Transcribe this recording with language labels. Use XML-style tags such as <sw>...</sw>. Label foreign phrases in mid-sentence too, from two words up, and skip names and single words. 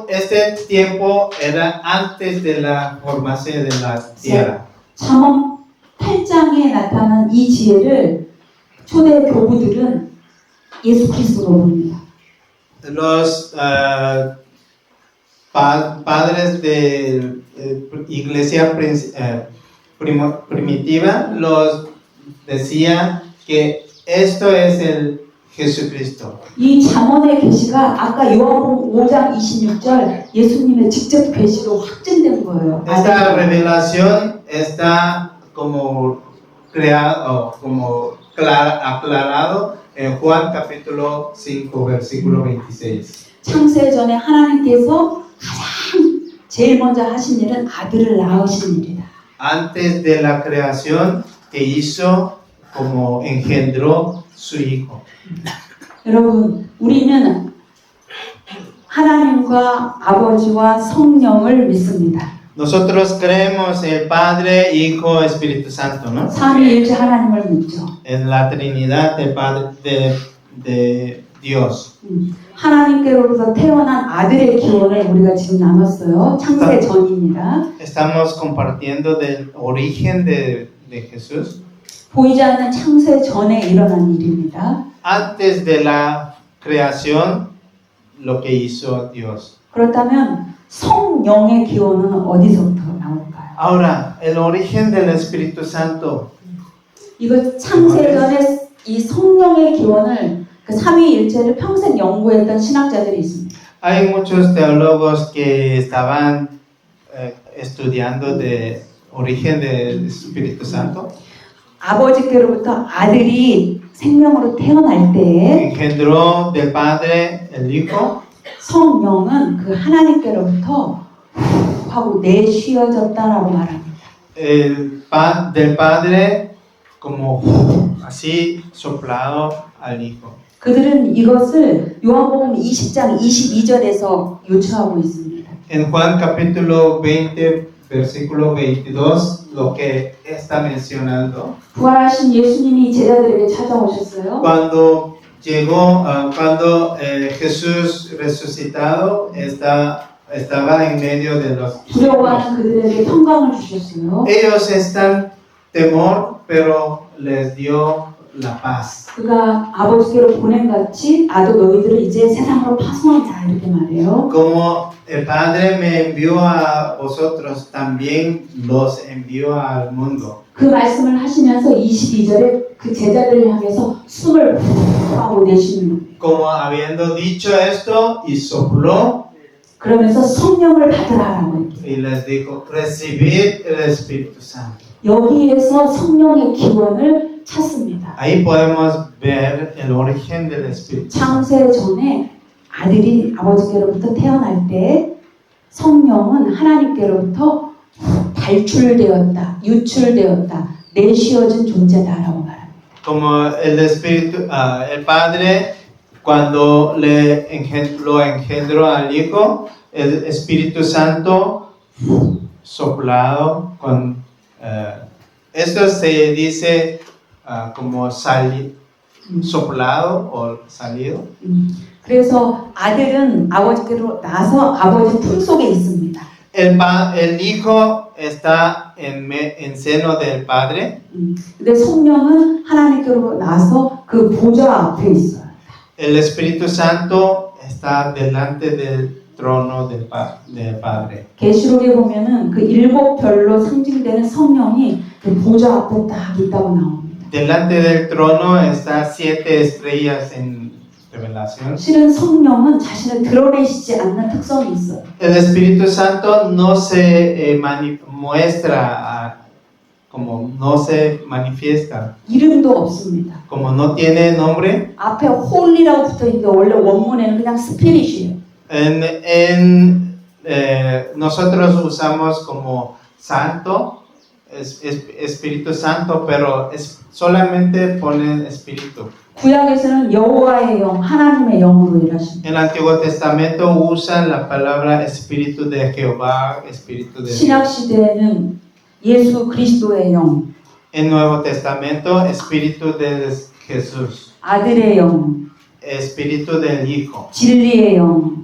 <es>Este tiempo era antes de la formación de la tierra.</es> <ko>잠언 8장에 나타난 이 지혜를 초대 교부들은 예수 그리스도로 봅니다.</ko> <es>Los padres de iglesia primitiva los decían que esto es el Jesucristo.</es> <ko>이 잠언의 계시가 아까 요한복음 5장 26절 예수님의 직접 계시로 확증된 거예요.</ko> <es>Esta revelación está como creado, como aclarado en Juan capítulo 5 versículo 26.</es> <ko>창세 전에 하나님께서 가장 제일 먼저 하신 일은 아들을 낳으신 일이다.</ko> <es>Antes de la creación que hizo como engendró su hijo.</es> <ko>여러분, 우리는 하나님과 아버지와 성령을 믿습니다.</ko> <es>Nosotros creemos en el Padre, Hijo, Espíritu Santo, ¿no?</es> <ko>삼위일체 하나님을 믿죠.</ko> <es>En la Trinidad del Padre de Dios.</es> <ko>하나님께로부터 태어난 아들의 기원을 우리가 지금 나눴어요. 창세 전입니다.</ko> <es>Estamos compartiendo del origen de Jesús.</es> <ko>보이지 않는 창세 전에 일어난 일입니다.</ko> <es>Antes de la creación, lo que hizo Dios.</es> <ko>그렇다면 성령의 기원은 어디서부터 나올까요?</ko> <es>Ahora, el origen del Espíritu Santo.</es> <ko>이거 창세 전에 이 성령의 기원을 그 삼위일체를 평생 연구했던 신학자들이 있습니다.</ko> <es>Hay muchos teólogos que estaban estudiando de origen del Espíritu Santo.</es> <ko>아버지께로부터 아들이 생명으로 태어날 때</ko> <es>Engendró del Padre el Hijo.</es> <ko>성령은 그 하나님께로부터 후 하고 내쉬어졌다라고 말합니다.</ko> <es>Del Padre como así soplado al Hijo.</es> <ko>그들은 이것을 요한복음 20장 22절에서 요청하고 있습니다.</ko> <es>En Juan capítulo 20 versículo 22 lo que está mencionando.</es> <ko>부활하신 예수님이 제자들에게 찾아오셨어요.</ko> <es>Cuando Jesús resucitado estaba en medio de los</es> <ko>두려워하는 그들에게 평강을 주셨어요.</ko> <es>ellos están temor, pero les dio la paz.</es> <ko>그가 아버지께로 보낸 같이 나도 너희들을 이제 세상으로 파송한다 이렇게 말해요.</ko> <es>Como el Padre me envió a vosotros, también los envió al mundo.</es> <ko>그 말씀을 하시면서 22절에 그 제자들을 향해서 숨을 후 하고 내쉬는 거예요.</ko> <es>Como habiendo dicho esto, y sopló,</es> <ko>그러면서 성령을 받으라라고 얘기해요.</ko> <es>y les dijo, recibid el Espíritu Santo.</es> <ko>여기에서 성령의 기원을 찾습니다.</ko> <es>Ahí podemos ver el origen del Espíritu Santo.</es> <ko>창세 전에 아들이 아버지께로부터 태어날 때 성령은 하나님께로부터 발출되었다, 유출되었다, 내쉬어진 존재다라고 말합니다.</ko> <es>Como el Espíritu, el Padre, cuando lo engendró al Hijo, el Espíritu Santo soplado con esto se dice como soplado o salido.</es> <ko>그래서 아들은 아버지께로 나서 아버지 품 속에 있습니다.</ko> <es>El hijo está en seno del padre.</es> <ko>근데 성령은 하나님께로 나서 그 보좌 앞에 있어요.</ko> <es>El Espíritu Santo está delante del trono del Padre.</es> <ko>계시록에 보면은 그 일곱 별로 상징되는 성령이 그 보좌 앞에 딱 있다고 나옵니다.</ko> <es>Delante del trono está 7 estrellas en Revelación.</es> <ko>실은 성령은 자신을 드러내시지 않는 특성이 있어요.</ko> <es>El Espíritu Santo no se como no se manifiesta,</es> <ko>이름도 없습니다.</ko> <es>como no tiene nombre.</es> <ko>앞에 홀리라고 붙어 있는데 원래 원문에는 그냥 스피릿이에요.</ko> <es>Nosotros usamos como santo, Espíritu Santo, pero solamente ponen espíritu.</es> <ko>구약에서는 여호와의 영, 하나님의 영으로 일하십니다.</ko> <es>En el Antiguo Testamento usan la palabra Espíritu de Jehová, Espíritu de</es> <ko>신약</ko> <es>Dios.</es> <ko>시대에는 예수 그리스도의 영,</ko> <es>En Nuevo Testamento, Espíritu de Jesús,</es> <ko>아들의 영,</ko> <es>Espíritu del Hijo,</es> <ko>진리의 영,</ko>